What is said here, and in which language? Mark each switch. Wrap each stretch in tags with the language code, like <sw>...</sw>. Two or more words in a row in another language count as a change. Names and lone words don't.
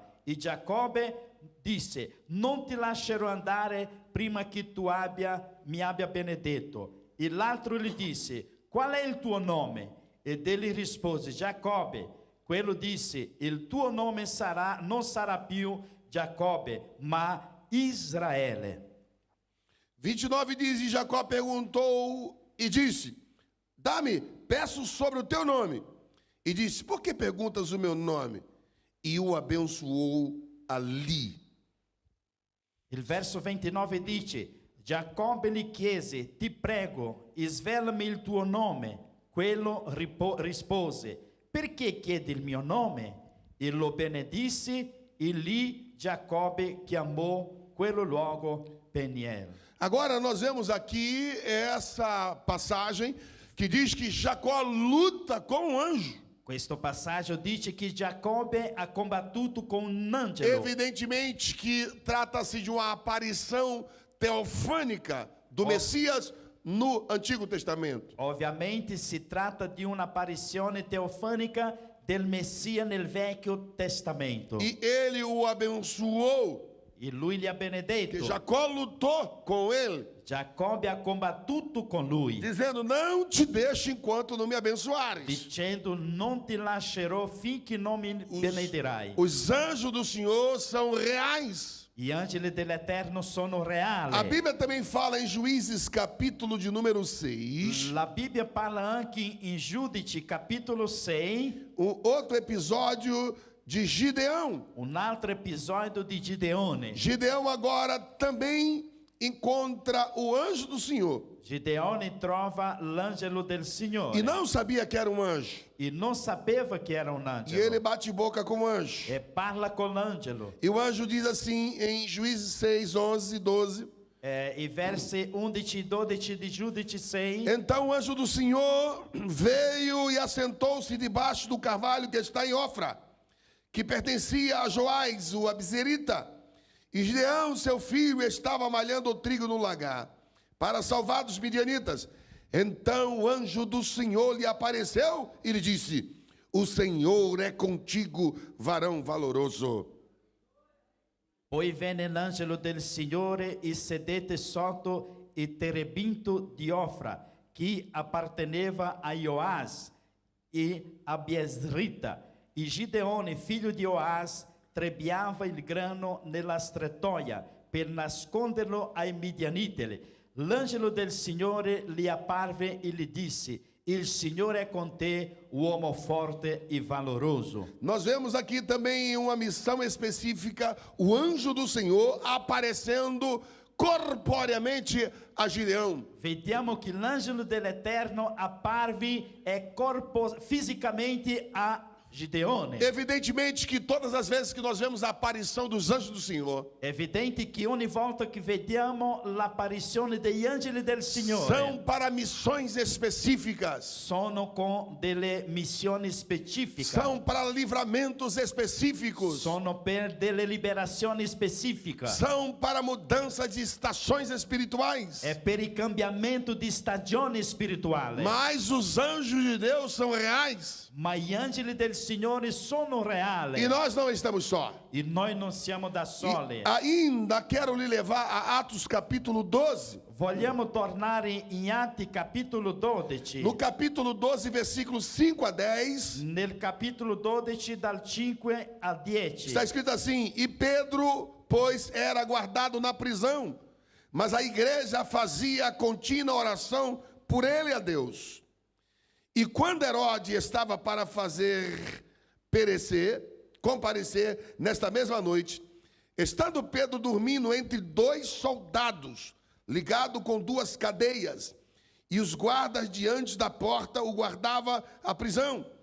<it>E Giacobbe disse: non ti lascerò andare prima che tu mi abbia benedetto. E l'altro gli disse: qual è il tuo nome? Ed egli rispose: Giacobbe. Quello disse: il tuo nome non sarà più Giacobbe, ma Israele.</it> <pt>29 diz: e Jacó perguntou e disse: dá-me, peço sobre o teu nome. E disse: por que perguntas o meu nome? E o abençoou ali.</pt> <it>Il verso 29 dice: Giacobbe gli chiese: ti prego, svelami il tuo nome. Quello rispose: perché chiedi il mio nome? E lo benedisse, e lì Giacobbe chiamò quello luogo Peniel.</it> <pt>Agora nós vemos aqui essa passagem que diz que Jacó luta com um anjo.</pt> <it>Questo passaggio dice che Giacobbe ha combattuto con un angelo.</it> <pt>Evidentemente que trata-se de uma aparição teofânica do Messias no Antigo Testamento.</pt> <it>Ovviamente si tratta di un'apparizione teofanica del Messia nel Vecchio Testamento.</it> <pt>E ele o abençoou.</pt> <it>E lui gli ha benedetto.</it> <pt>Que Jacó lutou com ele,</pt> <it>Giacobbe ha combattuto con lui,</it> <pt>dizendo: não te deixo enquanto não me abençoares.</pt> <it>dicendo: non ti lascerò finché non mi benedirai.</it> <pt>Os anjos do Senhor são reais.</pt> <it>Gli angeli dell'Eterno sono reali.</it> <pt>A Bíblia também fala em Juízes, capítulo de número 6,</pt> <it>La Bibbia parla anche in Giudici, capitolo 6,</it> <pt>outro episódio de Gideão.</pt> <it>un altro episodio di Gideone.</it> <pt>Gideão agora também encontra o anjo do Senhor</pt> <it>Gideone trova l'angelo del Signore</it> <pt>e não sabia que era um anjo.</pt> <it>e non sapeva che era un</it> <pt>E ele</pt> <it>angelo</it> <pt>bate boca com o anjo.</pt> <it>e parla con l'angelo.</it> <pt>E o anjo diz assim em Juízes 6, 11 e 12.</pt> <it>I versi 11 e 12 di Giudici 6.</it> <pt>Então o anjo do Senhor veio e assentou-se debaixo do carvalho que está em Ofra, que pertencia a Joás, o Abzerita. E Gideão, seu filho, estava malhando o trigo no lagar, para salvar dos midianitas. Então o anjo do Senhor lhe apareceu e lhe disse: o Senhor é contigo, varão valoroso.</pt> <it>Poi venne l'angelo del Signore e sedette sotto il terebinto di Ofra, che apparteneva a Joás e a Biesrita. E Gideone, figlio di Joás, trebbiava il grano nella strettoia per nasconderlo ai midianiti. L'angelo del Signore gli apparve e gli disse: il Signore è con te, uomo forte e valoroso.</it> <pt>Nós vemos aqui também uma missão específica, o anjo do Senhor aparecendo corporeamente a Gideão.</pt> <it>Vediamo che l'angelo dell'Eterno apparve fisicamente a Gideone.</it> <pt>Evidentemente que todas as vezes que nós vemos a aparição dos anjos do Senhor,</pt> <it>È evidente che ogni volta che vediamo l'apparizione degli angeli del Signore</it> <pt>são para missões específicas,</pt> <it>sono con delle missioni specifiche,</it> <pt>são para livramentos específicos,</pt> <it>sono per delle liberazioni specifiche,</it> <pt>são para mudança de estações espirituais.</pt> <it>è per il cambiamento di stagione spirituale.</it> <pt>Mas os anjos de Deus são reais</pt> <it>Ma gli angeli del Signore sono reali</it> <pt>e nós não estamos só.</pt> <it>e noi non siamo da soli.</it> <pt>E ainda quero lhe levar a Atos capítulo 12.</pt> <it>Vogliamo tornare in Atti capitolo 12.</it> <pt>No capítulo 12, versículos 5 a 10,</pt> <it>Nel capitolo 12 dal 5 al 10.</it> <pt>está escrito assim: e Pedro, pois, era guardado na prisão, mas a igreja fazia contínua oração por ele a Deus. E quando Herodes estava para comparecer nesta mesma noite, estando Pedro dormindo entre dois soldados, ligado com duas cadeias, e os guardas diante da porta o guardava a prisão,</pt>